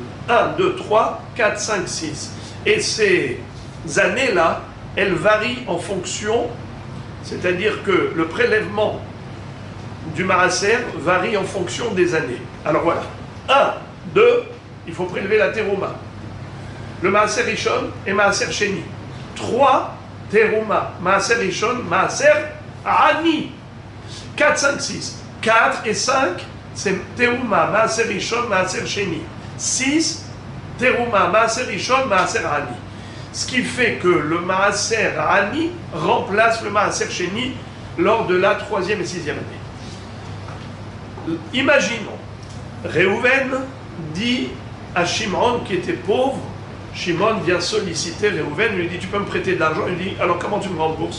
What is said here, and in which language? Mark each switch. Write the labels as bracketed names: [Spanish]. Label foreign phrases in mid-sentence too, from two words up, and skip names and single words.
[French] 1, 2, 3, 4, 5, 6. Et ces années-là, elles varient en fonction, c'est-à-dire que le prélèvement du maaser varie en fonction des années. Alors voilà. 1, 2, il faut prélever la terouma. Le [Hebrew] מעשר ראשון [French] et [Hebrew] מעשר שני. [French] 3, [Hebrew] תרומה, מעשר ראשון, מעשר עני. [French] 4, 5, 6. 4 et 5, c'est terouma, [Hebrew] מעשר ראשון, מעשר שני. 6, תרומה, מעשר ראשון, מעשר עני. [French] Ce qui fait que le [Hebrew] מעשר עני [French] remplace le [Hebrew] מעשר שני [French] lors de la 3e et 6e année. Imaginons, Réhouven dit à Shimon qui était pauvre, Shimon vient solliciter Réhouven, lui dit tu peux me prêter de l'argent, il lui dit alors comment tu me rembourses?